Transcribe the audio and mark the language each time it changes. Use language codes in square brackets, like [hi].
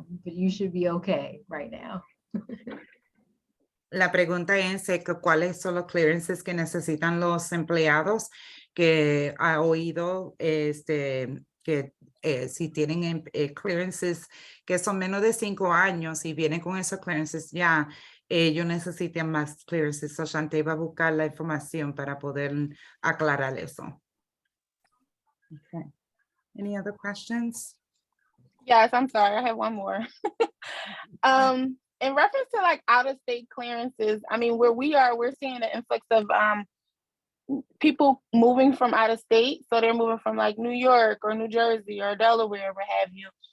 [en] But you should be okay right now. [es] La pregunta es que cuáles son los clearances que necesitan los empleados, que ha oído que si tienen clearances que son menos de 5 años y vienen con esos clearances ya, ellos necesitan más clearances. So Shantae va a buscar la información para poder aclarar eso. [en] Okay. Any other questions? Yes, I'm sorry. I have one more. In reference to like out-of-state clearances, I mean, where we are, we're seeing an influx of people moving from out of state. So they're moving from like New York or New Jersey or Delaware, what have you.